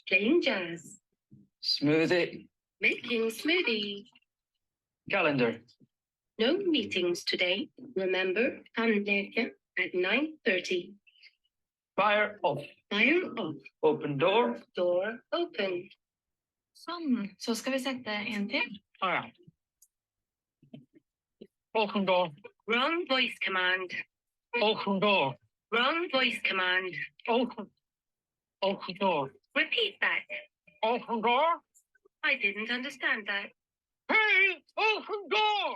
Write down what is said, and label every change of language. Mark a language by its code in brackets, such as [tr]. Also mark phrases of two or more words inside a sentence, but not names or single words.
[en] Playing jazz. Smoothie. Making smoothie. Calendar. No meetings today. Remember, tandläkare at 9:30. Fire off. Fire off. Open door. Door open. [no] Sånn. Så skal vi sette en til. [en] All right. Open door. Wrong voice command. Open door. Wrong voice command. Open door. Repeat that. Open door. I didn't understand that. Hey, open door.